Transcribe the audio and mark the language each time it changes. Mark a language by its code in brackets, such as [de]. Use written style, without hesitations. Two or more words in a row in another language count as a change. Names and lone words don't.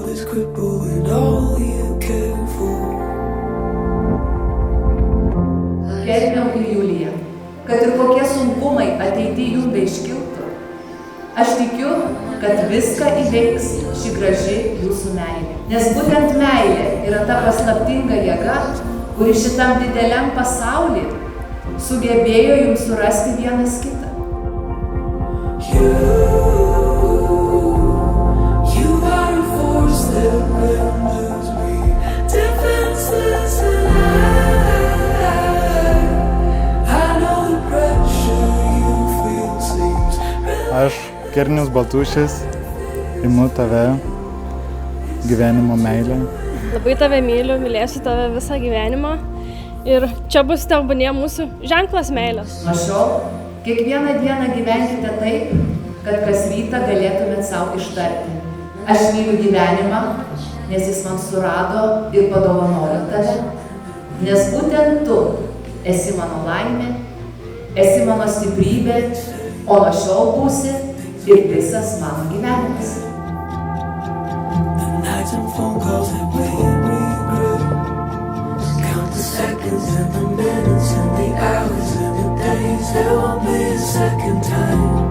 [en] cripple in all you care for. [lt] Gerbiau ir Julija, kad ir kokie sunkumai ateityje jums beiškiltų, aš tikiu, kad viską įveiks ši graži jūsų meilė. Nes būtent meilė yra ta paslaptinga jėga, kuri šitam dideliam pasauly sugebėjo jums surasti vienas kitą. [en] You are a force that renders me defenseless, and I know the pressure you feel seems [lt] Aš, Kernius Baltušis, imu tave, gyvenimo meilę. Labai tave myliu, mylėsiu tave visą gyvenimą ir čia bus tebūnie mūsų ženklas meilės. Nuo šiol kiekvieną dieną gyvenkite taip, kad kas rytą galėtumėt savo ištarti. Aš myliu gyvenimą, nes jis man surado ir padovanojo tave, nes būtent tu esi mano laimė, esi mano stiprybė, o nuo šiol būsi ir visas mano gyvenimas. [en] the nights and phone calls that we regret. Count the seconds and the minutes and the hours and the days. There won't be a second time.